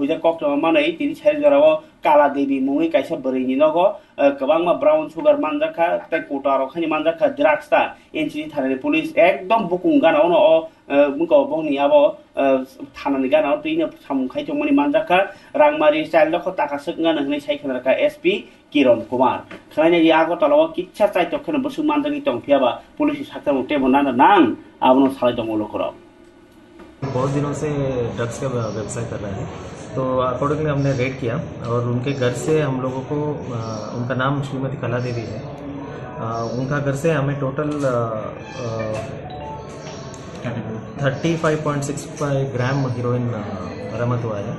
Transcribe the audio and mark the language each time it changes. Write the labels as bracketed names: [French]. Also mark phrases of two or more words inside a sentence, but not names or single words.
[Kok Borok] huja koktoma manai tini chari jorao kala devi mungui kaisa brini nogo kabangma [English] brown sugar [Kok Borok] manjaka tai kotaro khani manjaka drugs ta enchini thanani police ekdom bukung gana ono muko bongni abo thanani gana tini samkhai chongmani manjaka rangmari style lokho taka sukngana hnai saikhanarka SP Kiron Kumar khaina ji agotala kitcha chai tokhana busu manjagi tongphiaba police sakta mute bonana nang abno salai tongolo koro [Hindi] बहुत दिनों से ड्रग्स का व्यवसाय कर रहे हैं, तो अकॉर्डिंगली हमने रेड किया और उनके घर से हम लोगों को उनका नाम श्रीमती कला देवी है, उनका घर से हमें टोटल 35.65 ग्राम हीरोइन बरामद हुआ है।